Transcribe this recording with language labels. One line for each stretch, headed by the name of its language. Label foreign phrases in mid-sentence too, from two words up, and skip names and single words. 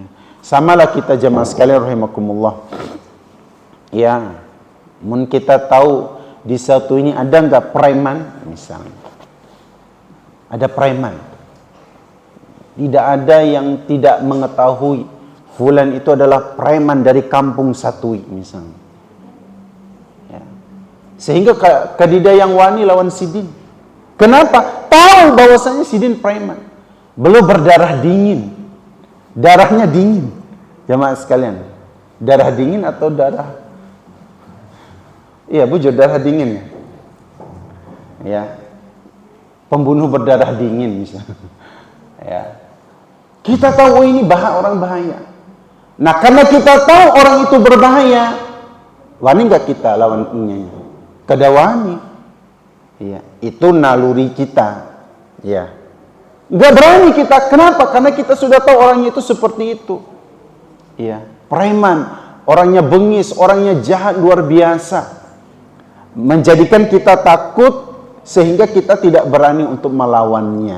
Indonesian: Samalah kita jamaah sekalian rahimakumullah. Ya, mun kita tahu di satu ini ada enggak preman misalnya. Ada preman. Tidak ada yang tidak mengetahui fulan itu adalah preman dari kampung Satui misalnya. Ya.
Banjar: Sehingga kadida yang wani lawan Sidin.
Indonesian: Kenapa? Tahu bahwasanya Sidin preman. Belum berdarah dingin. Darahnya dingin. Jamaah sekalian. Darah dingin atau darah? Iya, bujur darah dingin. Ya. Pembunuh berdarah dingin misalnya. Ya. Kita tahu ini orang bahaya. Nah, karena kita tahu orang itu berbahaya, wani nggak kita lawan ini?
Banjar: Kada wani. Ya,
Indonesian: itu naluri kita. Ya, nggak berani kita. Kenapa? Karena kita sudah tahu orangnya itu seperti itu. Ya, preman, orangnya bengis, orangnya jahat luar biasa, menjadikan kita takut sehingga kita tidak berani untuk melawannya.